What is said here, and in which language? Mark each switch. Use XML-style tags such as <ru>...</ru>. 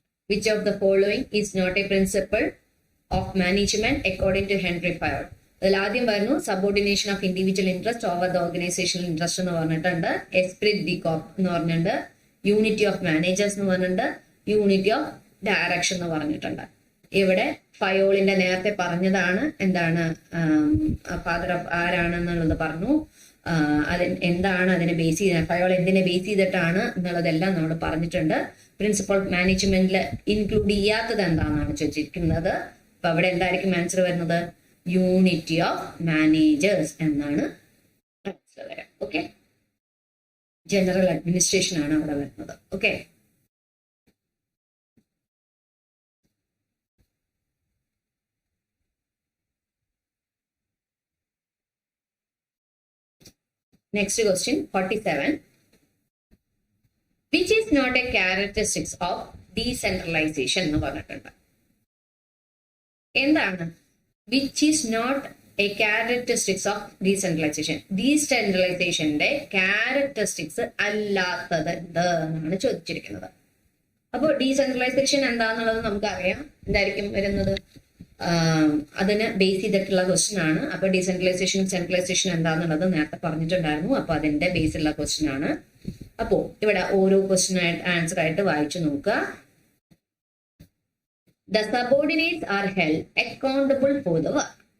<en>Which of the following is not a principle of management according to Henry Fayol?</en> <ml>അതിൽ ആദ്യം പറഞ്ഞു subordination of individual interest over the organisational interest എന്ന് പറഞ്ഞിട്ടുണ്ട്. Esprit the കോപ്പ് എന്ന് പറഞ്ഞിട്ടുണ്ട്. Unity of managers എന്ന് പറഞ്ഞിട്ടുണ്ട്. യൂണിറ്റി ഓഫ് ഡയറക്ഷൻ എന്ന് പറഞ്ഞിട്ടുണ്ട്. ഇവിടെ ഫയോളിന്റെ നേരത്തെ പറഞ്ഞതാണ് എന്താണ്, ഫാദർ ഓഫ് ആരാണെന്നുള്ളത് പറഞ്ഞു. എന്താണ് അതിനെ ബേസ് ചെയ്ത്, ഫയോൾ എന്തിനെ ബേസ് ചെയ്തിട്ടാണ് എന്നുള്ളതെല്ലാം നമ്മൾ പറഞ്ഞിട്ടുണ്ട്. പ്രിൻസിപ്പൾ ഓഫ് മാനേജ്മെന്റിൽ ഇൻക്ലൂഡ് ചെയ്യാത്തത് എന്താണെന്നാണ് ചോദിച്ചിരിക്കുന്നത്. അപ്പൊ അവിടെ എന്തായിരിക്കും ആൻസർ വരുന്നത്? യൂണിറ്റി ഓഫ് മാനേജേഴ്സ് എന്നാണ് ആൻസർ വരാം. ഓക്കെ, ജനറൽ അഡ്മിനിസ്ട്രേഷൻ ആണ് അവിടെ വരുന്നത്. Okay, next question 47.</ml> <en>Which is not a characteristics of decentralization</en> <ml>എന്ന് പറഞ്ഞിട്ടുണ്ട്. എന്താണ്</ml> <en>Which is not a characteristics of decentralization.</en> <ml>ഡീസെൻട്രലൈസേഷന്റെ characteristics അല്ലാത്തത് എന്ത് എന്നാണ് ചോദിച്ചിരിക്കുന്നത്. അപ്പോൾ ഡീസെൻട്രലൈസേഷൻ എന്താന്നുള്ളത് നമുക്കറിയാം. എന്തായിരിക്കും വരുന്നത്? അതിന് ബേസ് ചെയ്തിട്ടുള്ള ക്വസ്റ്റ്യൻ ആണ്. അപ്പൊ ഡീസെൻട്രലൈസേഷനും സെൻട്രലൈസേഷനും എന്താന്നുള്ളത് നേരത്തെ പറഞ്ഞിട്ടുണ്ടായിരുന്നു. അപ്പൊ അതിന്റെ ബേസിലുള്ള ക്വസ്റ്റ്യൻ ആണ്. അപ്പോ ഇവിടെ ഓരോ ക്വസ്റ്റ്യൻ ആൻസർ ആയിട്ട് വായിച്ചു നോക്കുക.</ml> <en>The subordinates are held accountable for the work.</en>